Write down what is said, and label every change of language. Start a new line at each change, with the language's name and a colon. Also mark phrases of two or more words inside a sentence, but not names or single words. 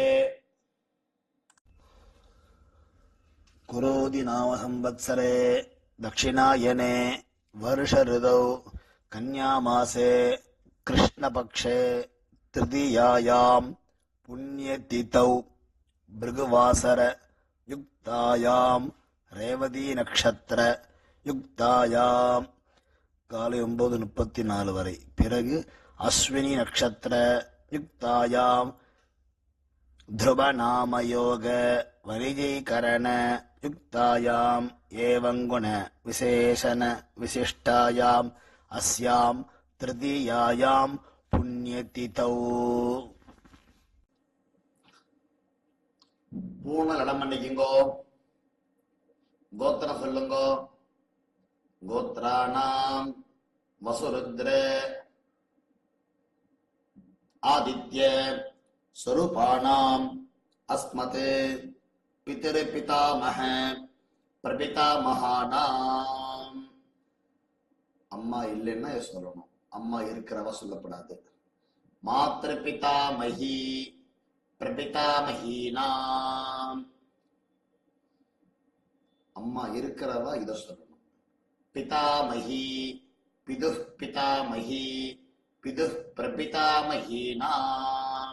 Sanskrit: कुरोदि नाम संवत्सरे दक्षिणायने वर्ष ऋतौ कन्यामासे कृष्णपक्षे तृतीयायां पुण्यतिथौ भृगुवासर युक्तायां रेवती नक्षत्र युक्तायां
Tamil: காலை 9:34 வரை.
Sanskrit: பிறகு अश्विनी नक्षत्र युक्तायाम् ध्रुवनामयोग वनिजीकरण युक्तायाम एवंगुण विशेषण विशिष्टायाम अस्याम तृतीयायाम पुण्यतिथौ.
Tamil: பூர்ண நடம் பண்ணிக்குங்கோ. கோத்திரம் சொல்லுங்கோ.
Sanskrit: गोत्राणाम् वसुरुद्र आदित्य स्वरूपाणाम अस्मत् पितृपितामह प्रपितामहानाम.
Tamil: அம்மா இல்லைன்னா சொல்லணும், அம்மா இருக்கிறவ சொல்லப்படாது.
Sanskrit: मातृपितामही प्रपितामहीनाम्.
Tamil: அம்மா இருக்கிறவ இத சொல்லணும்.
Sanskrit: पितामही पितुः पितामही पितुः प्रपितामहीनाम्.